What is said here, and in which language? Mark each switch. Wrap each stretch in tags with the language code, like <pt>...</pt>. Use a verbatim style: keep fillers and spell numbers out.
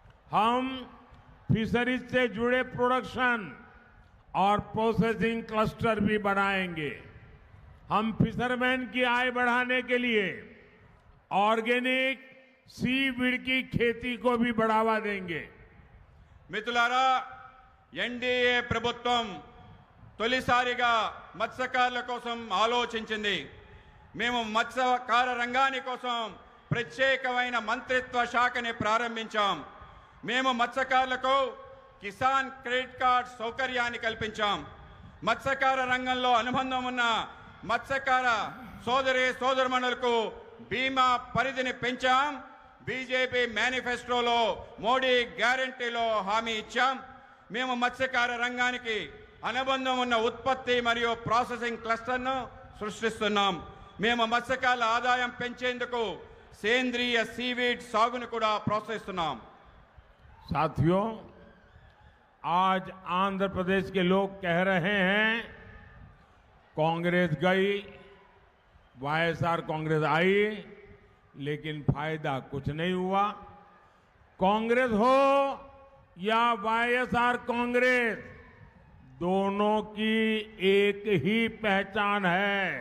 <hi>हम फिशरीज से जुड़े प्रोडक्शन और प्रोसेसिंग क्लस्टर भी बनाएंगे। हम फिशरमैन की आय बढ़ाने के लिए ऑर्गेनिक सीवीड की खेती को भी बढ़ावा देंगे।</hi> <te>మిత్రులారా, ఎన్డీఏ ప్రభుత్వం తొలిసారిగా మత్స్యకారుల కోసం ఆలోచించింది. మేము మత్స్యకార రంగాని కోసం ప్రత్యేకమైన మంత్రిత్వ శాఖని ప్రారంభించాం. మేము మత్స్యకారులకు కిసాన్ క్రెడిట్ కార్డ్ సౌకర్యాన్ని కల్పించాం. మత్స్యకార రంగంలో అనుబంధం ఉన్న మత్స్యకార సోదరి సోదరుమణులకు బీమా పరిధిని పెంచాం. బీజేపీ మేనిఫెస్టోలో మోడీ గ్యారంటీలో హామీ ఇచ్చాం. మేము మత్స్యకార రంగానికి అనుబంధం ఉన్న ఉత్పత్తి మరియు ప్రాసెసింగ్ క్లస్టర్ను సృష్టిస్తున్నాం. మేము మత్స్యకారుల ఆదాయం పెంచేందుకు సేంద్రియ సీవీడ్ సాగును కూడా ప్రోత్సహిస్తున్నాం.</te> <hi>साथियों, आज आंध्र प्रदेश के लोग कह रहे हैं कांग्रेस गई, वाईएसआर कांग्रेस आई, लेकिन फायदा कुछ नहीं हुआ। कांग्रेस हो या वाईएसआर कांग्रेस, दोनों की एक ही पहचान है,</hi>